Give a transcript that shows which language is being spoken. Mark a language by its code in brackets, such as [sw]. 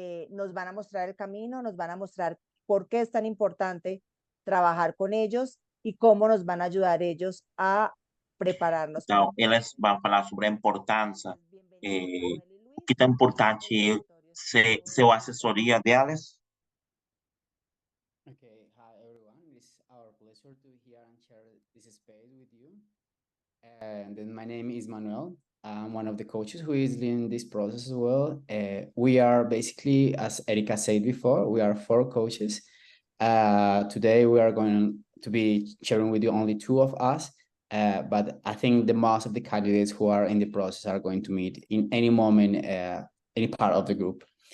[es] Nos van a mostrar el camino, nos van a mostrar por qué es tan importante trabajar con ellos y cómo nos van a ayudar ellos a prepararnos. [pt] Então, eles vão falar sobre a importância, o que é importante ser a assessoria delas. [en] Okay, hi everyone. It's our pleasure to be here and share this space with you. And then my name is Manuel. I'm one of the coaches who is leading this process as well. We are basically, as Erika said before, we are four coaches. Today we are going to be sharing with you only two of us, but I think the most of the candidates who are in the process are going to meet in any moment, any part of the group.